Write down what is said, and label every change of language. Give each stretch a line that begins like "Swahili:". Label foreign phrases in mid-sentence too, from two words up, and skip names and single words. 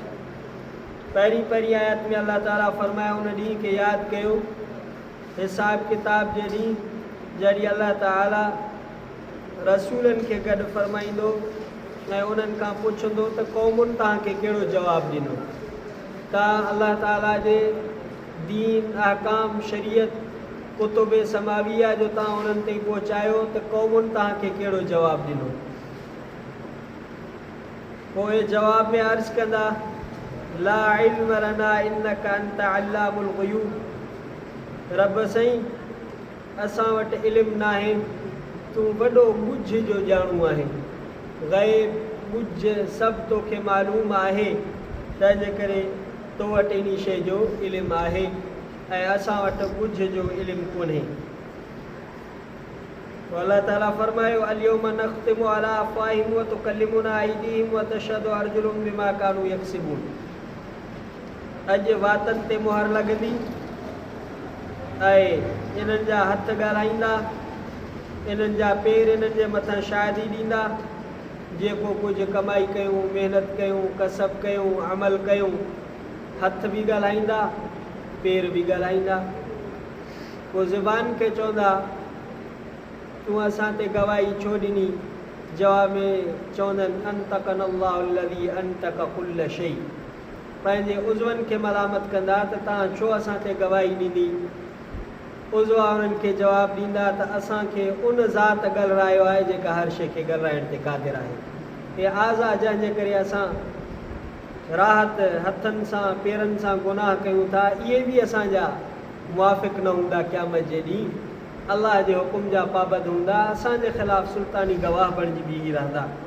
Sindhi: पहिरीं आयत में अल्लाह ताला फरमाया उन ॾींहुं खे यादि कयो हिसाब किताब जे ॾींहुं जॾहिं अल्लाह ताला रसूलनि खे गॾु फरमाईंदो ऐं उन्हनि खां पुछंदो त क़ौमुनि तव्हांखे कहिड़ो जवाबु ॾिनो। तव्हां अल्लाह ताला जे दीन अहकाम शरीयत कुतुब समाविया जो तव्हां उन्हनि ताईं पहुचायो त क़ौमुनि तव्हांखे कहिड़ो जवाबु ॾिनो। पोइ जवाब में अर्ज़ु कंदा
Arabic: لا علم لنا إنك أنت علام الغيوب
Sindhi: रब साईं असां वटि इल्मु न आहे तूं वॾो ॻुझ जो ॼाणू आहे। ग़ैब ॻुझ सभु तोखे मालूम आहे तंहिंजे करे तो वटि इन शइ जो इल्मु आहे ऐं असां वटि ॻुझ जो इल्मु कोन्हे। अल्लाह ताला फरमायो
Arabic: اليوم نختم على أفواههم وتكلمنا أيديهم وتشهد أرجلهم بما كانوا يكسبون.
Sindhi: अॼु वातनि ते मुहर लॻंदी ऐं इन्हनि जा हथ ॻाल्हाईंदा इन्हनि जा पेर इन्हनि जे मथां शाहिदी ॾींदा जेको कुझु कमाई कयूं महिनत कयूं कसब कयूं अमल कयूं हथ बि ॻाल्हाईंदा पेर बि ॻाल्हाईंदा। पोइ ज़ुबान खे चवंदा तूं असां ते गवाही छो ॾिनी जवाब में चवंदनि
Arabic: أنطقنا الله الذي أنطق كل شيء.
Sindhi: पंहिंजे उज़वनि खे मलामत कंदा त तव्हां छो असां ते गवाही ॾींदी। उज़वा उन्हनि खे जवाबु ॾींदा त असांखे उन ज़ात ॻाल्हायो आहे जेका हर शइ खे ॻाल्हाइण ते क़ादिर आहे। हे आज़ा जंहिंजे करे असां राहत हथनि सां पेरनि सां गुनाह कयूं था इहे बि असांजा मुवाफ़िक़ न हूंदा क़यामत जे ॾींहुं अल्लाह जे हुकुम जा पाबंद हूंदा असांजे ख़िलाफ़ सुल्तानी गवाह बणिजी बीही रहंदा।